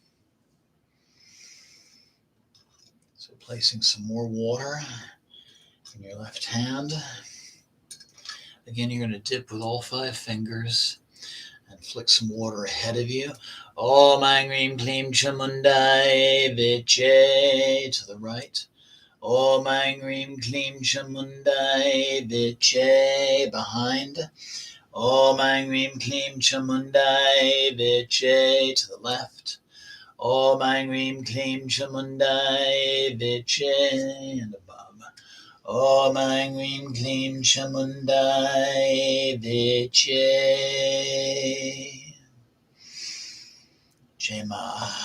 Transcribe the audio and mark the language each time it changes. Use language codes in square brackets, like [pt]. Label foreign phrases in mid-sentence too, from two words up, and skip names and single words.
[en] So placing some more water in your left hand. Again, you're going to dip with all 5 fingers and flick some water ahead of you. [sa] ॐ ऐं ह्रीं क्लीं चामुण्डायै विच्चे, [en] to the right. [sa] ॐ ऐं ह्रीं क्लीं चामुण्डायै विच्चे, behind. ॐ ऐं ह्रीं क्लीं चामुण्डायै विच्चे, [en] to the left. [sa] ॐ ऐं ह्रीं क्लीं चामुण्डायै विच्चे, [en] and above. [sa] ॐ ऐं ह्रीं क्लीं चामुण्डायै विच्चे. Jema.